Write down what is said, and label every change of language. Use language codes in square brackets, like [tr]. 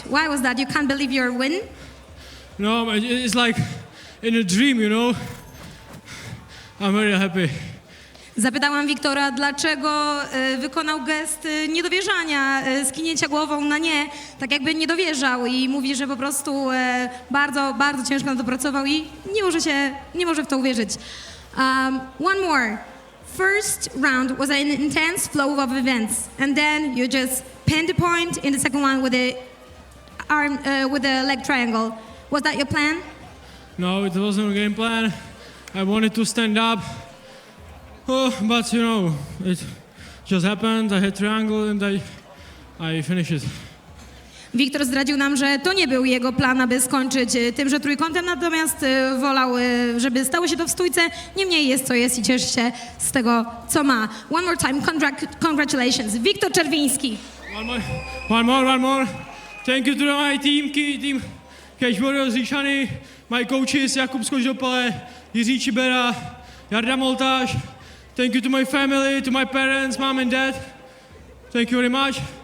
[en] Why was that? You can't believe your win? No, it's like in a dream, you know. I'm very happy. [pl] Zapytałam Wiktora, dlaczego wykonał gest niedowierzania, skinięcia głową na nie, tak jakby nie dowierzał i mówi, że po prostu bardzo, bardzo ciężko na to pracował i nie może w to uwierzyć. [en] One more. First round was an intense flow of events and then you just pinned the point in the second one with the leg triangle. Was that your plan? No, it wasn't a game plan. I wanted to stand up. Oh, but you know, it just happened. I had triangle and I finished it. [pl] Wiktor zdradził nam, że to nie był jego plan, aby skończyć tymże trójkątem, natomiast wolał, żeby stało się to w stójce. Niemniej jest co jest i cieszy się z tego, co ma. [en] One more time, congratulations. Wiktor Czerwiński. One more. Thank you to my team Cage Warriors, Říčany, my coaches, Jakub Skoždopale, Jiří Čibera, Jarda Moltáš. Thank you to my family, to my parents, mom and dad. Thank you very much.